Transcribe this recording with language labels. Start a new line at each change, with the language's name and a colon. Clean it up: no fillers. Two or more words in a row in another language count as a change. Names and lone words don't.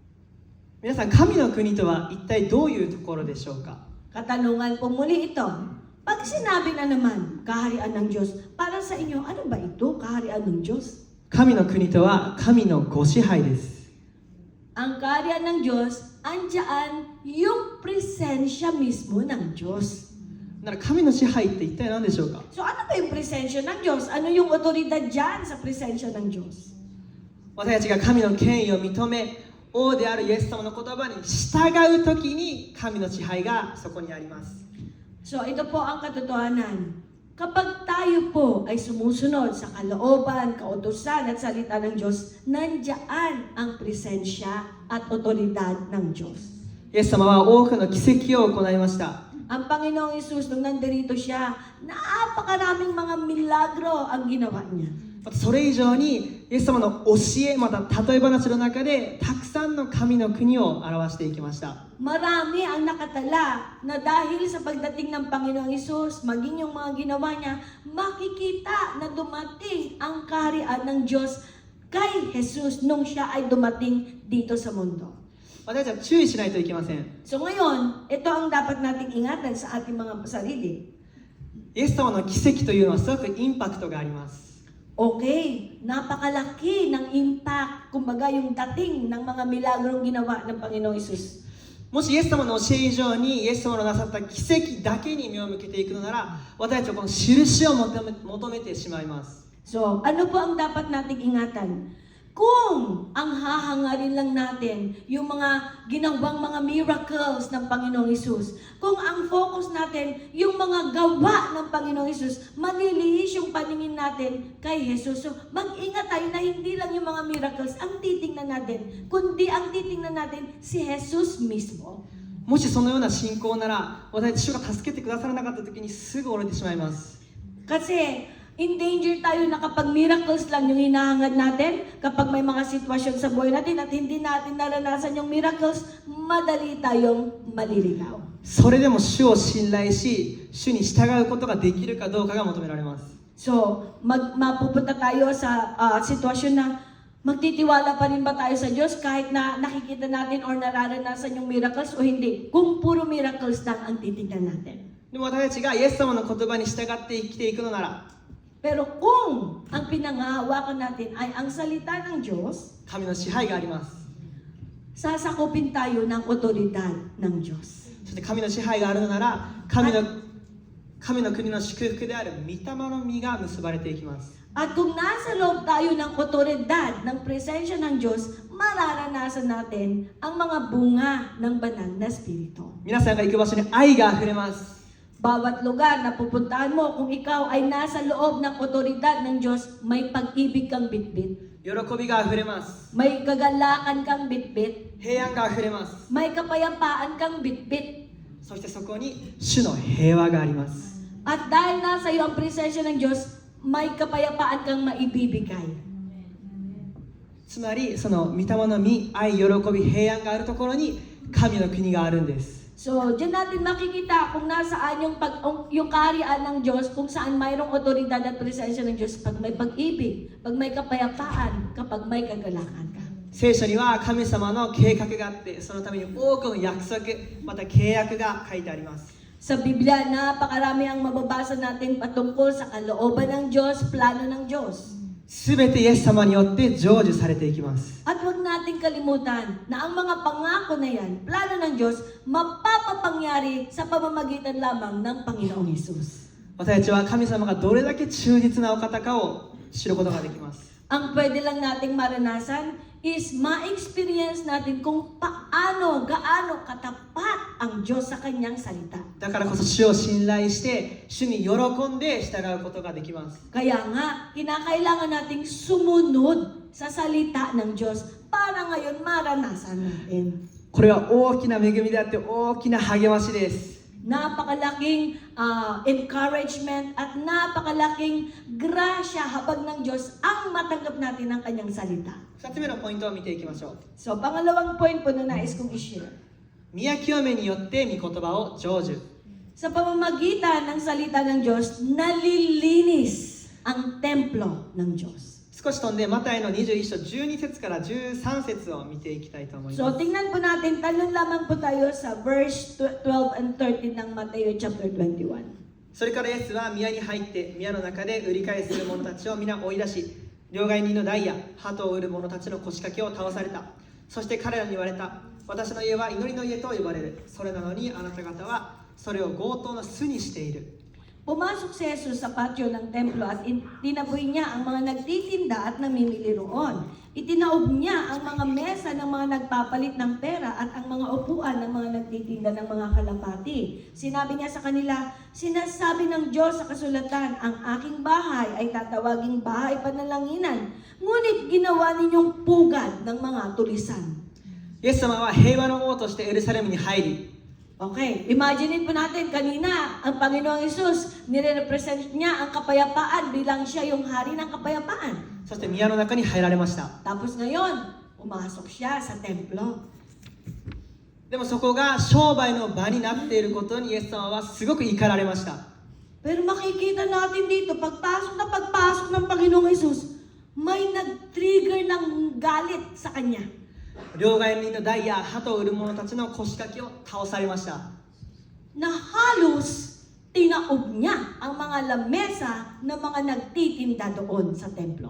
Japanese: 皆さん、神の国とは一体どういうところでしょうか？
Filipino: Katanungan po muli ito, Pag sinabi na naman, kaharian ng Diyos, para sa inyo, ano ba ito, kaharian ng Diyos?
Japanese: 神の国とは神のご支配です。
Filipino: Ang kaharian ng Diyos, andyan yung presensya mismo ng Diyos.
Japanese: だから神の支配って一体何でしょうか？
Filipino: So ano ba yung presensya ng Diyos? Ano yung otoridad dyan sa presensya ng Diyos?
Japanese: 私たちが神の権威を認め、王であるイエス様の言葉に従うときに神の支配がそこにあります。
Filipino: So ito po ang katotohanan. Kapag tayo po ay sumusunod sa kalooban, kautusan at salita ng Diyos, nandiyan ang presensya at otoridad ng Diyos.
Japanese: イエス様は多くの奇跡を行いました。
Filipino: Ang Panginoong Hesus, nung nandirito siya, napakaraming mga milagro ang ginawa niya.
Japanese: またそれ以上にイエス様の教え、また例え話の中でたくさんの神の国を表していきました。
Filipino: Marami ang nakatala na dahil sa pagdating ng Panginoong Hesus, maging yung mga ginawa niya, makikita na dumating ang kaharian ng Diyos kay Jesus nung siya ay dumating dito sa mundo.
Japanese: 私たちは注意しないといけません。
Filipino: So ngayon, ito ang dapat nating ingatan sa ating mga sarili.
Japanese: イエス様の奇跡というのはすごくインパクトがあります。
Filipino: Okay, napakalaki ng impact, kumbaga yung dating ng mga milagrong ginawa ng Panginoong Hesus.
Japanese: もしイエス様の教え以上にイエス様のなさった奇跡だけに目を向けていくのなら、私たちはこの印を求めてしまいます。
Filipino: So, ano po ang dapat nating ingatan? Kung ang hahangarin lang natin yung mga ginawang mga miracles ng Panginoong Hesus, kung ang focus natin yung mga gawa ng Panginoong Hesus, manilihis yung paningin natin kay Jesus. So, mag-ingat tayo na hindi lang yung mga miracles ang titingnan natin, kundi ang titingnan natin si Jesus mismo.
Japanese: もしそのような信仰なら、私たち主が助けてくださらなかった時にすぐ折れてしまいます。
Filipino: Kasi,
English: in danger
Filipino: tayo na kapag miracles lang yung hinahangad natin, kapag may mga sitwasyon sa buhay natin at hindi natin naranasan yung miracles, madali tayong maliligaw.
Japanese: それでも主を信頼し、主に従うことができるかどうかが求められます。
Filipino: So, mapupunta tayo sa sitwasyon na magtitiwala pa rin ba tayo sa Diyos kahit na nakikita natin or nararanasan yung miracles o hindi? Kung puro miracles lang ang titignan natin.
Japanese: でも私たちがイエス様の言葉に従って生きていくのなら、
Filipino: Pero kung ang pinangahawakan natin ay ang salita ng Diyos,
Japanese: 神の支配があります。
Filipino: sasakupin tayo ng otoridad ng Diyos.
Japanese: そして神の支配があるのなら、神の国の祝福である御霊の実が結ばれていきます。
Filipino: At kung nasa loob tayo ng otoridad, ng presensya ng Diyos, mararanasan natin ang mga bunga ng banal na Espiritu.
Japanese: 皆さんが行く場所に愛があふれます。
Filipino: Bawat lugar na pupuntahan mo, kung ikaw ay nasa loob ng otoridad ng Diyos, may pag-ibig kang bitbit.
Japanese: 喜びがあふれます。
Filipino: May kagalakan kang bitbit.
Japanese: 平安があふれます。
Filipino: May kapayapaan kang bitbit.
Japanese: そしてそこに主の平和があります。
Filipino: At dahil nasa iyo ang presensya ng Diyos, may kapayapaan kang maibibigay.
Japanese: つまりその御霊の実、愛、喜び、平安があるところに神の国があるんです。
Filipino: So, diyan natin makikita kung nasaan yung kaharian ng Diyos, kung saan mayroong otoridad at presensya ng Diyos, pag may pag-ibig, pag may kapayapaan, kapag may kagalakan ka.
Japanese: 聖書には神様の計画があって、そのために多くの約束、また契約が書いてあります。
Filipino: Sa Biblia, napakarami ang mababasa natin patungkol sa kalooban ng Diyos, plano ng Diyos.
Japanese: すべてイエス様によって成就されていきます。
Filipino: At huwag nating kalimutan na ang mga pangako na yan, plano ng Diyos, mapapapangyari sa pamamagitan lamang ng Panginoong Hesus.
Japanese: 私たちは神様がどれだけ忠実なお方かを知ることができます。
Filipino: Ang pwede lang nating maranasan is ma-experience natin kung gaano katapat ang Diyos sa kanyang salita.
Japanese: だからこそ主を信頼して主に喜んで従うことができます。
Filipino: Kaya nga, kinakailangan nating sumunod sa salita ng Diyos para ngayon maranasan natin.
Japanese: これは大きな恵みであって大きな励ましです。
Filipino: Napakalaking encouragement at napakalaking grasya habag ng Diyos ang matanggap natin ng kanyang salita.
Japanese: 2 つ目のポイントを見ていきましょう。
Filipino: So, pangalawang point po na nais kong i-share.
Japanese: 宮清めによって御言葉を成就。
Filipino: Sa pamamagitan ng salita ng Diyos, nalilinis ang templo ng Diyos.
Japanese: 少し飛んでマタイの21章12節から13節を見ていきたいと思います。
Filipino: So, tingnan po natin, talon lamang po tayo sa
English: verse 12 and 13
Filipino: ng Mateo chapter 21.
Japanese: それからイエスは宮に入って宮の中で売り買いする者たちを皆追い出し、両替人の代や鳩を売る者たちの腰掛けを倒された。そして彼らに言われた。私の家は祈りの家と呼ばれる。それなのにあなた方はそれを強盗の巣にしている。
Filipino: Pumasok si Jesus sa patio ng templo at tinaboy niya ang mga nagtitinda at namimili roon. Itinaob niya ang mga mesa ng mga nagpapalit ng pera at ang mga upuan ng mga nagtitinda ng mga kalapati. Sinabi niya sa kanila, sinasabi ng Diyos sa kasulatan, ang aking bahay ay tatawaging bahay panalangin, ngunit ginawa ninyong pugad ng mga tulisan.
Japanese: イエス様は平和の王としてエルサレムに入り、
Filipino: Okay, imaginein po natin kanina, ang Panginoong Hesus, nire-represent niya ang kapayapaan bilang siya yung hari ng kapayapaan.
Japanese: そして宮の中に入られました。
Filipino: Tapos ngayon, pumasok siya sa templo.
Japanese: でもそこが商売の場になっていることにイエス様はすごく怒られました。
Filipino: Pero makikita natin dito, pagpasok ng Panginoong Hesus, may nag-trigger ng galit sa kanya.
Japanese: 両替人の代や鳩を売る者たちの腰掛けを倒されました。
Filipino: Na halos tinaob niya ang mga lamesa ng mga nagtitinda doon sa templo.